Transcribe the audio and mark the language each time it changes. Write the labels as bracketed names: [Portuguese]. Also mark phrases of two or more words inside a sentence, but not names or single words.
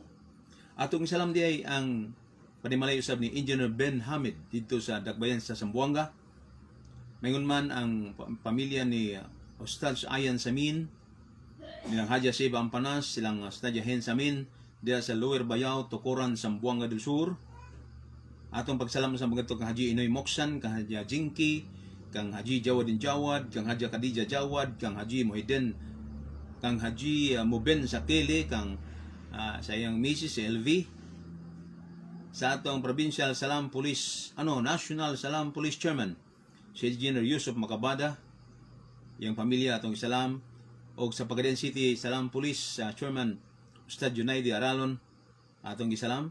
[Cebuano] Atong isalam diay ang panimalay usab ni Engineer Ben Hamid dito sa Dakbayan sa Zamboanga. Mayingon man ang pamilya ni Ustad Ayan Samin, nilang Haja Seba Ampanas, silang Ustad Hen Samin, diya sa Lower Bayao, Tukuran, Zamboanga del Sur. Atong pagsalam sa mga kang Haji Inoy Moksan, kang Haji Jinky, kang Haji Jawadin Jawad, kang Haji Khadija Jawad, kang Haji Muhyiddin, kang Haji Muben Sakili, kang sa iyang Mrs. LV. Sa atong Provincial Salam Police, National Salam Police Chairman, si Engineer Yusuf Makabada, yung pamilya atong isalam. O sa Pagaden City Salam Police Chairman Ustad Junaidi Aralon, atong isalam.